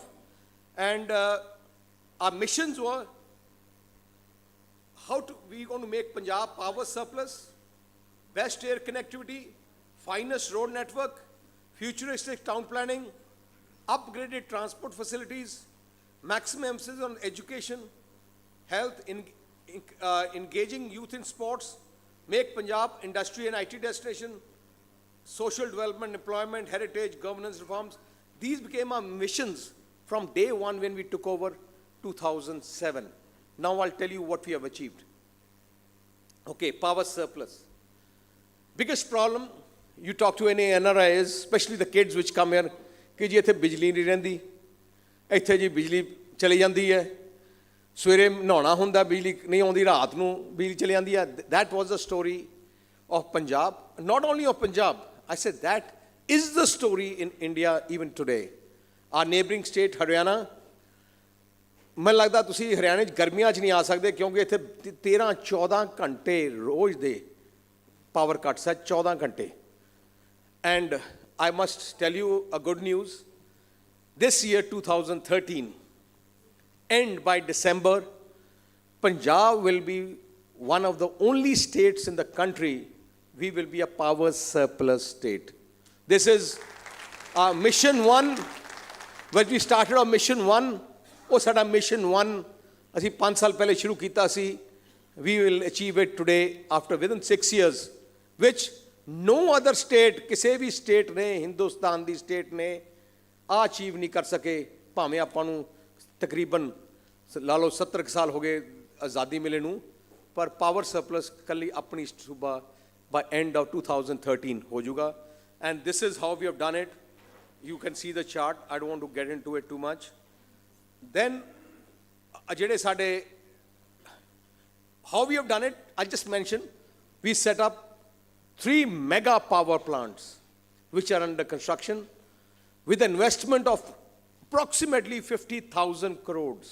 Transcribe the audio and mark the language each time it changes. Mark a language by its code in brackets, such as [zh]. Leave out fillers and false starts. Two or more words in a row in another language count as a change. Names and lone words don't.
[en] And our missions were we're going to make Punjab power surplus, best air connectivity, finest road network, futuristic town planning, upgraded transport facilities, maximum emphasis on education, health, engaging youth in sports, make Punjab industry and IT destination, social development, employment, heritage, governance reforms. These became our missions from day 1 when we took over 2007. Now I'll tell you what we have achieved. Okay, power surplus. Biggest problem, you talk to any NRIs, especially the kids which come here, [pa] ਕਿ ਜੀ ਇੱਥੇ ਬਿਜਲੀ ਨਹੀਂ ਰਹਿੰਦੀ, ਇੱਥੇ ਜੀ ਬਿਜਲੀ ਚਲੀ ਜਾਂਦੀ ਹੈ, ਸਵੇਰੇ ਨਹਾਉਣਾ ਹੁੰਦਾ ਬਿਜਲੀ ਨਹੀਂ ਆਉਂਦੀ, ਰਾਤ ਨੂੰ ਬਿਜਲੀ ਚਲੀ ਜਾਂਦੀ ਹੈ. [en] That was the story of Punjab. Not only of Punjab, I said that is the story in India even today. Our neighboring state, Haryana, [pa] ਮੈਨੂੰ ਲੱਗਦਾ ਤੁਸੀਂ ਹਰਿਆਣੇ 'ਚ ਗਰਮੀਆਂ 'ਚ ਨਹੀਂ ਆ ਸਕਦੇ, ਕਿਉਂਕਿ ਇੱਥੇ 13-14 ਘੰਟੇ ਰੋਜ਼ ਦੇ [en] power cuts [pa] ਹੈ, 14 ਘੰਟੇ. [en] And I must tell you a good news. This year, 2013, end by December, Punjab will be one of the only states in the country we will be a power surplus state. This is our mission 1. When we started our mission 1, [pa] ਉਹ ਸਾਡਾ mission 1 ਅਸੀਂ 5 ਸਾਲ ਪਹਿਲੇ ਸ਼ੁਰੂ ਕੀਤਾ ਸੀ. [en] We will achieve it today within 6 years, which no other state, [pa] ਕਿਸੇ ਵੀ state ਨੇ, ਹਿੰਦੁਸਤਾਨ ਦੀ state ਨੇ ਆ ਅਚੀਵ ਨਹੀਂ ਕਰ ਸਕੇ. ਭਾਵੇਂ ਆਪਾਂ ਨੂੰ ਤਕਰੀਬਨ ਲਾ ਲਓ 70 ਸਾਲ ਹੋ ਗਏ ਆਜ਼ਾਦੀ ਮਿਲੇ ਨੂੰ, ਪਰ [en] power surplus [pa] ਕੱਲੀ ਆਪਣੀ ਸੂਬਾ [en] by end of 2013 [pa] ਹੋ ਜਾਊਗਾ. [en] And this is how we have done it. You can see the chart. I don't want to get into it too much. Then, how we have done it, I'll just mention, we set up 3 mega power plants which are under construction with an investment of approximately 50,000 crores.